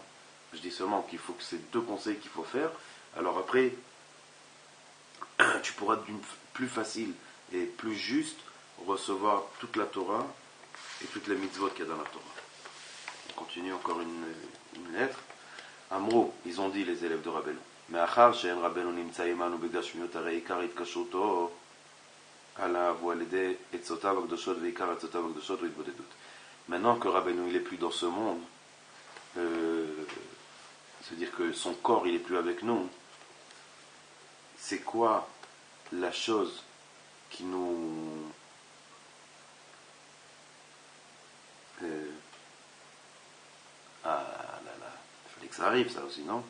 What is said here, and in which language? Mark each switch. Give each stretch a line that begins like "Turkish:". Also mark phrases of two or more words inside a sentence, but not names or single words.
French: Je dis seulement qu'il faut que c'est deux conseils qu'il faut faire. Alors après, tu pourras plus facile et plus juste recevoir toute la Torah et toutes les mitzvot qu'il y a dans la Torah. On continue encore une lettre. Amrou, ils ont dit les élèves de Rabbeinu.
Hebrew: מאחר שאין רבנו נמצא עמנו בגשמיות, הרי עיקר התקשרותו עליו הוא על ידי עצותיו הקדושות ועיקר עצותיו הקדושות והתבודדות.
French: Maintenant que Rabbeinu il est plus dans ce monde, c'est-à-dire que son corps il est plus avec nous, c'est quoi la chose qui nous il fallait que ça arrive ça aussi, non?